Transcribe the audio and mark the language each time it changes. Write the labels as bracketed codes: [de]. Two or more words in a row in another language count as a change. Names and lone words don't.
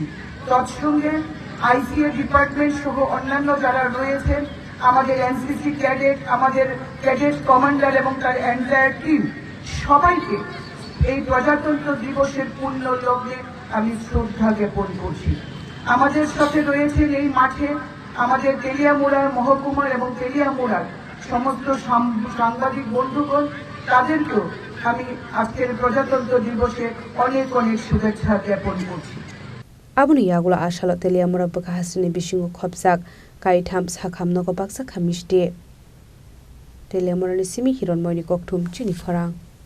[bn] তৎসঙ্গে [en] ICA department [bn] সহ অন্যান্য যারা রয়েছেন, আমাদের [en] NCC cadet, [bn] আমাদের [en] cadet commander [bn] এবং তার [en] entire team, [bn] সবাইকে এই প্রজাতন্ত্র দিবসের পূর্ণ লগ্নে আমি শ্রদ্ধা জ্ঞাপন করছি। আমাদের সাথে রয়েছেন এই মাঠে আমাদের তেলিয়ামুড়ার মহকুমার এবং তেলিয়ামুড়ার সমস্ত সাংবাদিক বন্ধুগণ, তাদেরকেও আমি আজকের প্রজাতন্ত্র দিবসে অনেক অনেক শুভেচ্ছা জ্ঞাপন করছি। [trp] Abuni Yagula Ashalo Teliamura Bakahastani Bishingo Khopsak Kaitam Sakham Noko Baksa Kamishti Teliamura Simi Hiron Moini Koktum Chini Farang